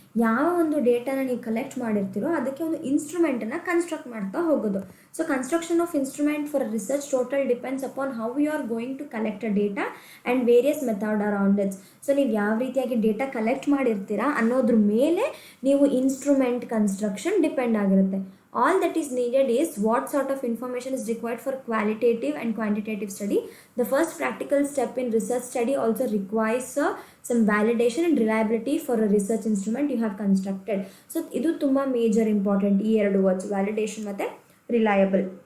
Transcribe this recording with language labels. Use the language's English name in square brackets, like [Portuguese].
[Kannada] ಯಾವ ಒಂದು ಡೇಟಾನ ನೀವು ಕಲೆಕ್ಟ್ ಮಾಡಿರ್ತೀರೋ ಅದಕ್ಕೆ ಒಂದು ಇನ್ಸ್ಟ್ರೂಮೆಂಟನ್ನು ಕನ್ಸ್ಟ್ರಕ್ಟ್ ಮಾಡ್ತಾ ಹೋಗೋದು. [English] So construction of instrument for research total depends upon how you are going to collect a data and various method around its. [Kannada] So ನೀವು ಯಾವ ರೀತಿಯಾಗಿ ಡೇಟಾ ಕಲೆಕ್ಟ್ ಮಾಡಿರ್ತೀರಾ ಅನ್ನೋದ್ರ ಮೇಲೆ ನೀವು ಇನ್ಸ್ಟ್ರೂಮೆಂಟ್ ಕನ್ಸ್ಟ್ರಕ್ಷನ್ ಡಿಪೆಂಡ್ ಆಗಿರುತ್ತೆ. [English] All that is needed is what sort of information is required for qualitative and quantitative study. The first practical step in research study also requires some validation and reliability for a research instrument you have constructed. [Kannada] So ಇದು ತುಂಬ major important, ಈ ಎರಡು words, validation ಮತ್ತು reliable.